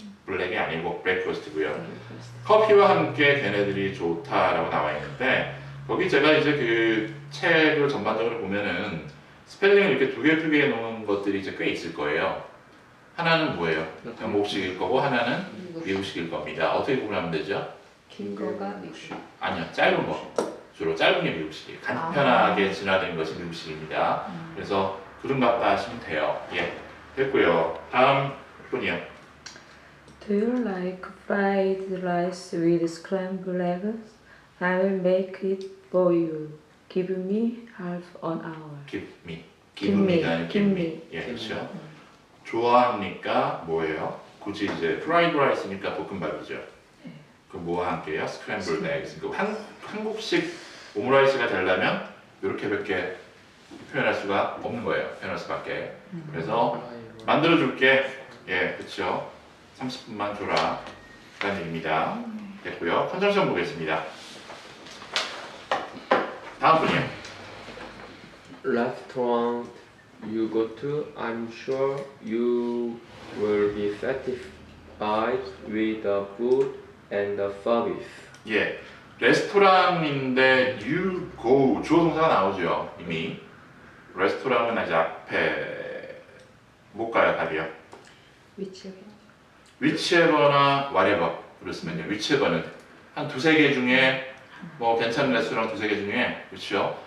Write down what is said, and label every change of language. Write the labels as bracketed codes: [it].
[ko] 블랙이 아니고 breakfast고요. 커피와 함께 걔네들이 좋다라고 나와 있는데 거기 제가 이제 그 책을 전반적으로 보면은 스펠링을 이렇게 두 개 놓은 것들이 이제 꽤 있을 거예요. 하나는 뭐예요? 영국식일 거고 하나는 미국식일 겁니다. 어떻게 구분하면 되죠? 긴 거가 미국. 아니요, 짧은 거. 주로 짧은 게 미국식이에요. 간편하게 진화된 것이 미국식입니다. 그래서 그런 것 같다 하시면 돼요. 됐고요. 다음 분이요. [en] Do you like fried rice with scrambled eggs? I will make it for you. Give me half an hour. Give me. Give me. [ko] 아니라 [en] Give give me. [ko] 그렇죠. 좋아합니까? 뭐예요? 굳이 이제 프라이드 라이스니까 볶음밥이죠. 그 뭐와 함께요? 스크램블드 에그스. 그 한국식 오므라이스가 되려면 이렇게밖에 표현할 수가 없는 거예요. 표현할 수밖에. 그래서 만들어 줄게. 그렇죠. 30분만 줘라. 라는 얘기입니다. 됐고요. 컨정션 보겠습니다. 다음 분이요. [en] Restaurant you go to, I'm sure you will be satisfied with the food and the service. [ko] 예, 레스토랑인데 you go 주어 동사가 나오죠 이미. 레스토랑은 아직 앞에 못 가요 답이요. whichever나 whatever로 쓰면요. whichever는 한 두세 개 중에 뭐 괜찮은 레스토랑 두세 개 중에 그렇죠.